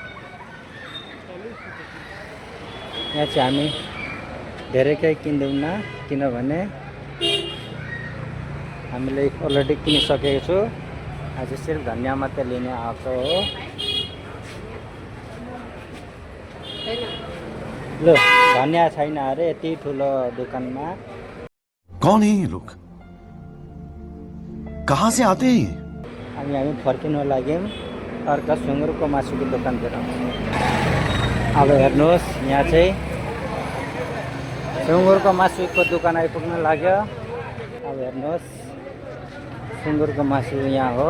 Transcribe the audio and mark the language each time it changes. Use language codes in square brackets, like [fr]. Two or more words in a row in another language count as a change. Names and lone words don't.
[ne] यहाँ चाहिँ हामी धेरै केही किन्दैनौँ किनभने हामीले अलरेडी किनिसकेको छु। आज सिर्फ धनियाँ मात्रै लिने आएको हो। ल धनियाँ छैन अरे यति ठुलो दोकानमा। [hi] कौन है ये लोग, कहाँ से आते हैं? [ne] हामी फर्किनु लाग्यौँ अर्का सुँगुरको मासुको दोकानतिर। अब हेर्नुहोस् यहाँ चाहिँ सुँगुरको मासुको दोकान आइपुग्नु लाग्यो। अब हेर्नुहोस् सुँगुरको मासु यहाँ हो।